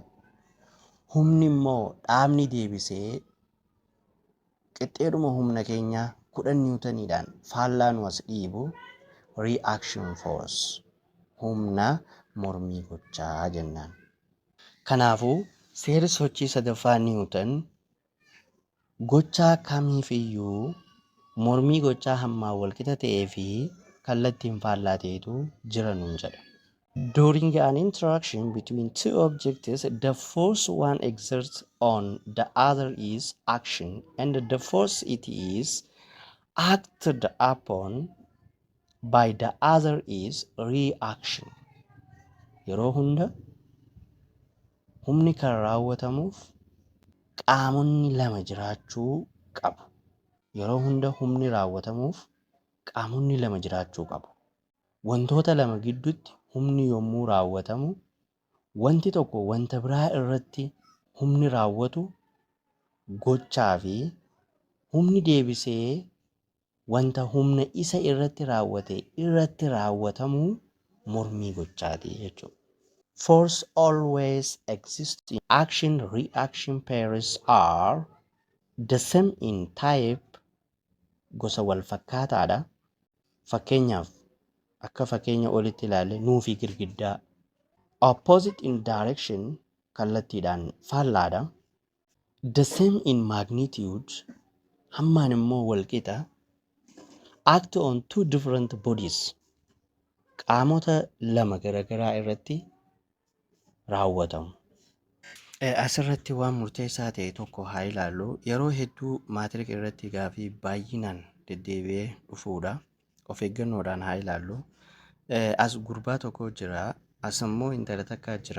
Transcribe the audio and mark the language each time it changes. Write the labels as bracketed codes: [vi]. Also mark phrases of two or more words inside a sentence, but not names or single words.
[om] Humni immoo dhaabni deebisee qixxeedhuma humna keenya 10 niwutaniidhaan faallaa nu as dhiibu [en] reaction force, [om] humna mormii gochaa jennaan. Kanaafuu seerri sochii sadaffaa Niwutan gochaa kamiifiyyuu mormii gochaa hammaan walqixa ta'ee fi kallattiin faallaa ta'etu jira nuun jedha. [en] During an interaction between two objects, the force one exerts on the other is action, and the force it is acted upon by the other is reaction. [om] Yeroo hunda humni kan raawwatamuuf qaamonni lama jiraachuu qabu. Yeroo hunda humni raawwatamuuf qaamonni lama jiraachuu qabu. Wantoota lama gidduutti humni yommuu raawwatamu, wanti tokko wanta biraa irratti humni raawwatu gochaa fi humni deebisee wanta humna isa irratti raawwate irratti raawwatamu mormii gochaati jechuudha. [en] Force always exists in action-reaction pairs are the same in type, [om] gosa wal fakkaataadha. Fakkeenyaaf akka fakkeenya olitti ilaalle nuu fi girgiddaa. [en] Opposite in direction, [om] kallattiidhaan faallaadha. [en] The same in magnitude, [om] hammaan immoo walqixa. [en] Act on two different bodies, [om] qaamota lama garagaraa irratti raawwatamu. Asirratti waan murteessaa ta'e tokko haa ilaallu. Yeroo hedduu maatiriika irratti gaafii baay'inaan deddeebi'ee dhufuudha. Of eeggannoodhaan haa ilaallu. As gurbaa tokko jira, as immoo intala takka jira.